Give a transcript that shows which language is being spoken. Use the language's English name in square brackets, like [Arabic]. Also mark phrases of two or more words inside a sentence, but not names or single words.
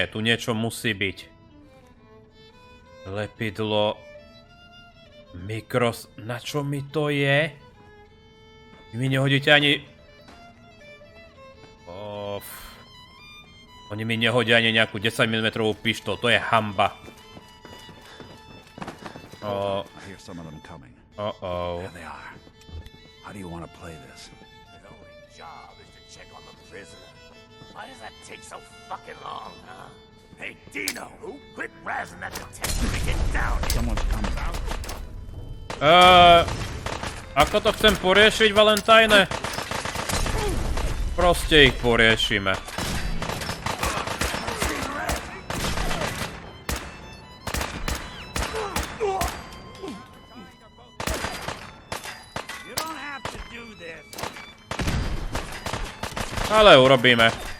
[Slovak] Tu niečo musí byť. Lepidlo... Mikros... Na čo mi to je? Vy mi nehodíte ani... Oni mi nehodia ani nejakú 10 mm pištol, to je hanba. [English] I hear some of them coming. There they are. How do you want to play this? The only job is to check on the prisoner. Why does that take so fucking long, huh? Hey, Dino, quit razzing that detective and get down here. Someone's coming. [Slovak] Ako to chcem poriešiť, Valentine? Proste ich poriešime. Ale urobíme.